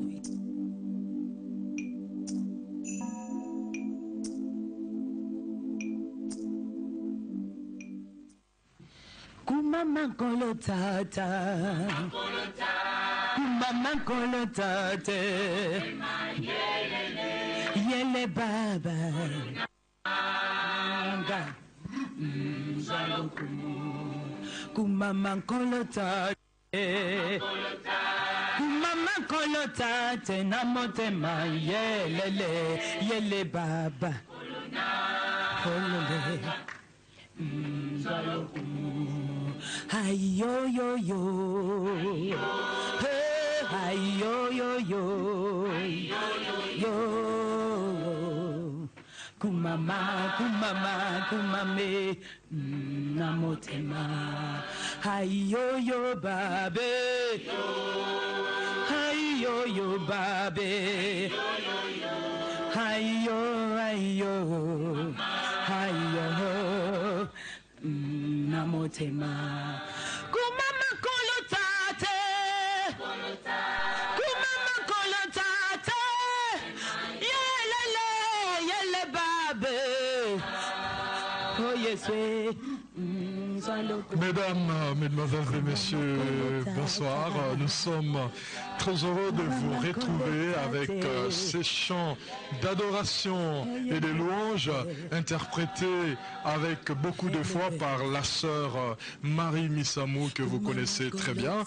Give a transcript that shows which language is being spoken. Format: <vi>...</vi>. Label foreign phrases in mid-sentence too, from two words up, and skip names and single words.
<ln>Kumama kolo tata Kumama kolo tate Yele baba Kumama kolo tate Kumama kolo tate na motema yele baba Kolole Hi yo yo yo, hi yo yo yo, yo. Kumama kumame na motema. Hi yo yo babe, hi yo yo babe, hi yo, hi yo. Namotema Kumama kolotate Kumama kolotate Yele babe</ln> <en>Oh yes</en> <fr>Mesdames, mesdemoiselles et messieurs, bonsoir. Nous sommes très heureux de vous retrouver avec ces chants d'adoration et de louanges interprétés avec beaucoup de foi par la sœur Marie Misamo que vous connaissez très bien.</fr>